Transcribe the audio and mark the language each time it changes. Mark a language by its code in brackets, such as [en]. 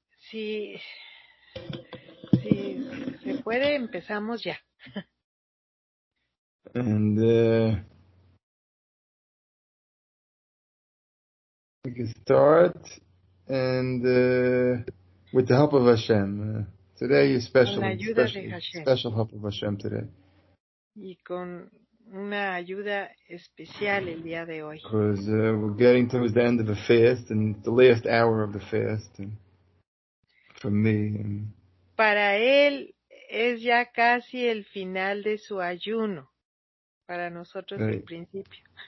[es] Si se puede, empezamos ya. [en] And we can start, and with the help of Hashem. Today is [es] Con la ayuda de Hashem. [en] special help of Hashem today. [es] Y con una ayuda especial el día de hoy. [en] Because we're getting towards the end of the fast, and the last hour of the fast, and for me. And [es] para él es ya casi el final de su ayuno. Para nosotros el principio.